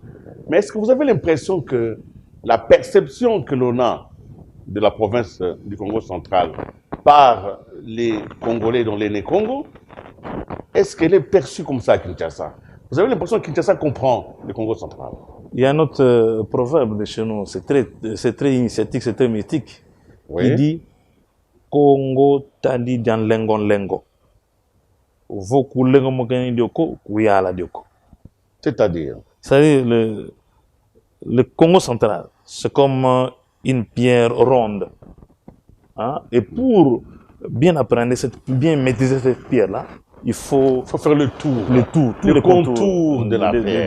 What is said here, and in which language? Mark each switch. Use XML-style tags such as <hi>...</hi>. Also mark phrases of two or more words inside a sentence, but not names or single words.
<fr>Mais est-ce que vous avez l'impression que la perception que l'on a de la province du Congo central par les Congolais dont les nés Congo, est-ce qu'elle est perçue comme ça à Kinshasa? Vous avez l'impression que Kinshasa comprend le Congo central? Il y a un autre proverbe de chez nous, c'est très initiatique, c'est très mythique, qui dit</fr> <kg>Congo tali dian lengon lengo. Voku lengo mogani dioko, kuyala dioko.</kg> <fr>C'est-à-dire? C'est-à-dire, le Congo central, c'est comme une pierre ronde. Hein? Et pour bien apprendre, bien maîtriser cette pierre-là, il faut faire le tour. Tous le les contours de la pierre.</fr>